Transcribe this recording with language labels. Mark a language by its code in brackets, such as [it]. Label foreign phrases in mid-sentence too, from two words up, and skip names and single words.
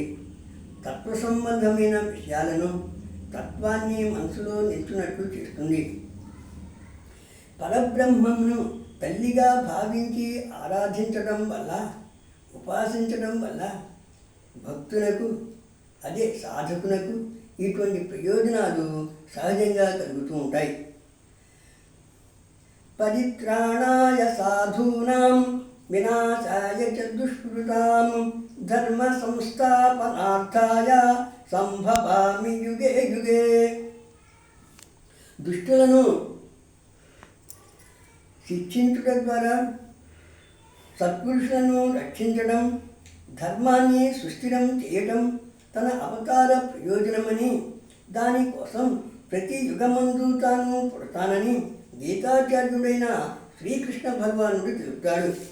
[te] తత్వ సంబంధమైన విషయాలను తత్వాన్ని మనసులో నిల్చున్నట్లు చేస్తుంది. పరబ్రహ్మమును తల్లిగా భావించి ఆరాధించడం వల్ల, ఉపాసించడం వల్ల భక్తులకు అదే సాధకునకు ఇటువంటి ప్రయోజనాలు సహజంగా కలుగుతూ ఉంటాయి. [sa] పరిత్రాణాయ సాధూనాం వినాశాయ చ దుష్కృతాం ధర్మ సంస్థాపనార్థాయ సంభవామి యుగే యుగే. [te] దుష్టులను శిక్షించుట ద్వారా సత్పురుషులను రక్షించడం, ధర్మాన్ని సుస్థిరం చేయటం తన అవతార ప్రయోజనమని, దానికోసం ప్రతి యుగమందు తాను పుడతానని గీతాచార్యుడైన శ్రీకృష్ణ భగవానుడు తెలుపుతాడు.